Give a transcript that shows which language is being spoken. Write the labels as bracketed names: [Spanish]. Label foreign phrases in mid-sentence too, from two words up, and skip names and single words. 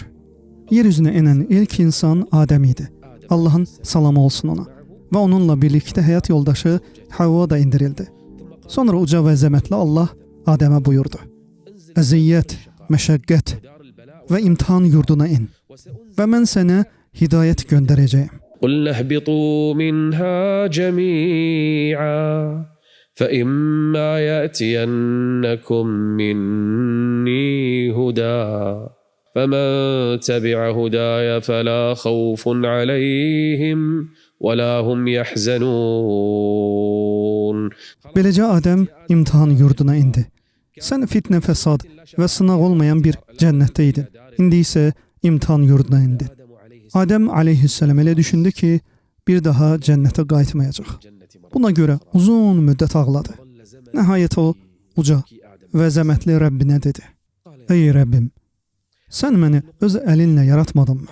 [Azerbaijani] Yer üzünə enən ilk insan Adəm idi. Allahın salamı olsun ona. Və onunla birlikdə həyat yoldaşı Havva da indirildi. Sonra uca və əzəmətli Allah Adəmə buyurdu: Əziyyət, məşəqqət və imtahan yurduna in və mən sənə hidayət göndərəcəyim. [Arabic] قُلْنَا اهْبِطُوا مِنْهَا جَمِيعًا فَإِمَّا يَأْتِيَنَّكُم مِّنِّي هُدًى فَمَن تَبِعَ هُدَايَ فَلَا خَوْفٌ عَلَيْهِمْ وَلَا هُمْ يَحْزَنُونَ. [Azerbaijani] Beləcə Adəm imtahan yurduna indi. Sən fitnə, fəsad və sınaq olmayan bir cənnətdə idin. İndi isə imtahan yurduna indin. Adəm aleyhisselam elə düşündü ki, bir daha cənnətə qayıtmayacaq. Buna görə uzun müddət ağladı. Nəhayət o, uca və əzəmətli Rəbbinə dedi: Ey Rəbbim, sən məni öz əlinlə yaratmadınmı?